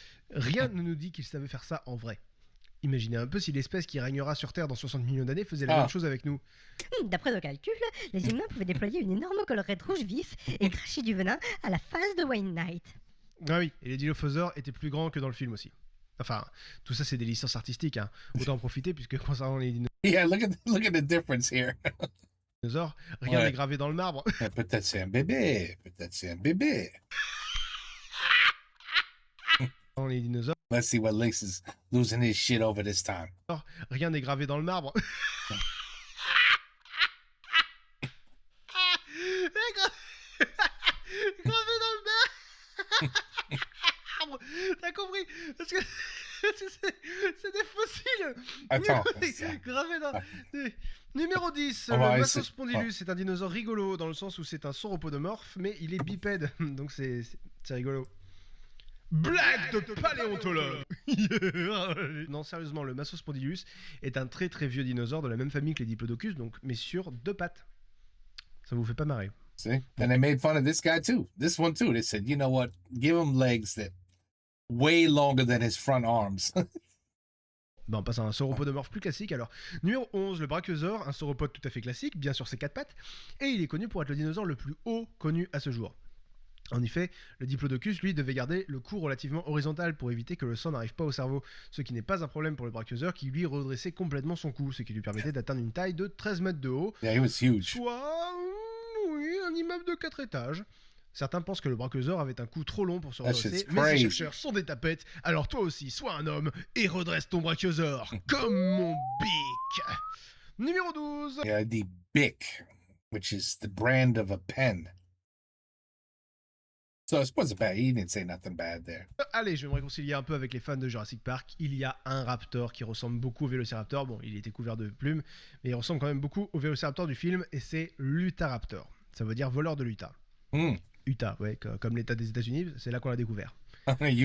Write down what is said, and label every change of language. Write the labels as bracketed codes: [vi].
[fr] Rien ne nous dit qu'il savait faire ça en vrai. Imaginez un peu si l'espèce qui régnera sur Terre dans 60 millions d'années faisait la Ah. même chose avec nous. D'après nos calculs, les humains pouvaient déployer une énorme collerette rouge vif et cracher du venin à la face de Wayne Knight. Ah oui, et les Dilophosaures étaient plus grands que dans le film aussi. Enfin, tout ça c'est des licences artistiques, hein. Autant en profiter puisque concernant les [en] Yeah, look at the difference here. [fr] dinosaures, rien Ouais. n'est gravé dans le marbre. Peut-être c'est un bébé. Peut-être c'est un bébé. Dans les dinosaures, [en] Let's see what Lynx is losing his shit over this time. [fr] rien n'est gravé dans le marbre. Gravé dans le marbre. T'as compris? Parce que c'est des fossiles. Attends. Gravé dans... Numéro 10, On va le essayer- Massospondylus. C'est un dinosaure rigolo dans le sens où c'est un sauropodomorphe, mais il est bipède, donc c'est rigolo. Blague de paléontologue. Non, sérieusement, le Massospondylus est un très très vieux dinosaure de la même famille que les Diplodocus, donc, mais sur 2 pattes. Ça vous fait pas marrer? [en] See? And they made fun of this guy too. This one too. They said, you know what? Give him legs that way longer than his front arms. [fr] Ben, on passe à un sauropodomorphe plus classique alors. Numéro 11, le brachiosaure, un sauropode tout à fait classique, bien sur ses 4 pattes, et il est connu pour être le dinosaure le plus haut connu à ce jour. En effet, le Diplodocus, lui, devait garder le cou relativement horizontal pour éviter que le sang n'arrive pas au cerveau, ce qui n'est pas un problème pour le brachiosaure qui lui redressait complètement son cou, ce qui lui permettait d'atteindre une taille de 13 mètres de haut, [en] Yeah, he was huge. [fr] soit, oui, un immeuble de 4 étages. Certains pensent que le brachiosaure avait un cou trop long pour se [en] That [fr] redresser, [en] shit's [fr] mais ces [en] crazy. [fr] chercheurs sont des tapettes, alors toi aussi, sois un homme et redresse ton brachiosaure, comme mon bic. Numéro 12. [en] Yeah, the Bic, which is the brand of a pen. So it wasn't bad. He didn't say nothing bad there. [fr] Allez, je vais me réconcilier un peu avec les fans de Jurassic Park. Il y a un raptor qui ressemble beaucoup au Vélociraptor. Bon, il était couvert de plumes, mais il ressemble quand même beaucoup au Vélociraptor du film, et c'est l'Utahraptor. Ça veut dire voleur de l'Utah. Mm. Utah, ouais, comme l'État des États-Unis, c'est là qu'on l'a découvert. Je